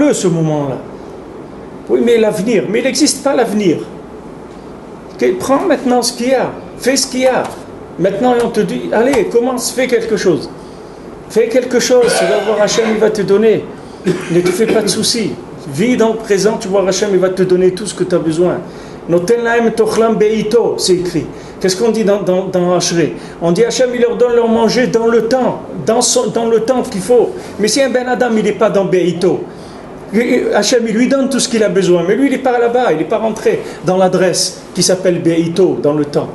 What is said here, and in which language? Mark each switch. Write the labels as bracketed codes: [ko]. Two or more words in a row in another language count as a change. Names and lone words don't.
[fr] Mais prends-le, ce moment-là. Oui, mais l'avenir, mais il n'existe pas l'avenir. Prends maintenant ce qu'il y a, fais ce qu'il y a. Maintenant, on te dit, allez, commence, fais quelque chose. Fais quelque chose, tu vas voir Hachem, il va te donner. Ne te fais pas de soucis. Vis dans le présent, tu vois Hachem, il va te donner tout ce que tu as besoin. [he] נותן להם אכלם בעתו, [fr] c'est écrit. Qu'est-ce qu'on dit dans Hachré? On dit Hachem, il leur donne leur manger dans le temps, dans le temps qu'il faut. Mais si un [he] Ben Adam, [fr] il n'est pas dans beito, Hachem, il lui donne tout ce qu'il a besoin, mais lui, il n'est pas là-bas, il n'est pas rentré dans l'adresse qui s'appelle beito, dans le temps.